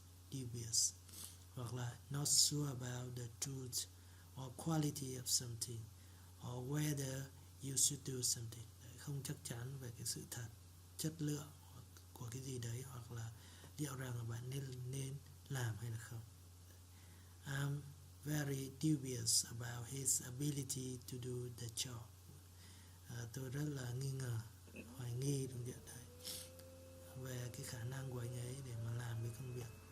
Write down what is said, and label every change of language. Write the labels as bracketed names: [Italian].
[English] Dubious, [Vietnamese] hoặc là [English] not sure about the truth or quality of something, or whether you should do something. [Vietnamese] Đấy, không chắc chắn về cái sự thật, chất lượng của cái gì đấy, hoặc là liệu rằng là bạn nên làm hay là không. [English] I'm very dubious about his ability to do the job. [Vietnamese] Tôi rất là nghi ngờ, hoài nghi đúng không? Đấy, về cái khả năng của anh ấy để mà làm cái công việc.